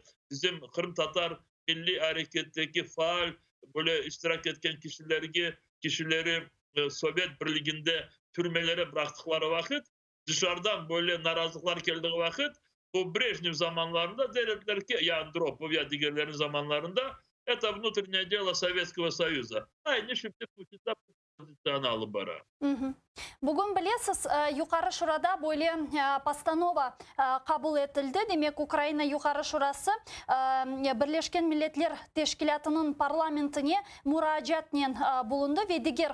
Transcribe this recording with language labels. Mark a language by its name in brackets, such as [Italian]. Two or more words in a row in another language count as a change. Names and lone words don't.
[Crimean Tatar] Bizim Kırım Tatar Milli Hareket'teki faal böyle iştirak etken kişileri Sovyet Birliği'nde türmelere bıraktıkları vakit dışarıdan böyle narazılıklar geldiği vakit bu Brejnev zamanlarında dediler ki, yani Andropov ya diğerlerin zamanlarında [Russian] это внутреннее дело Советского Союза. [Crimean Tatar] Aynı şimdi Putin'de pozisyonu alıp bara. Bugün bilesiz, Yukarı Şurada böyle постанова kabul etildi. Demek Ukrayna Yukarı Şurası Birleşken Milletler Teşkilatı'nın parlamentine müracaatnen bulundu ve diğer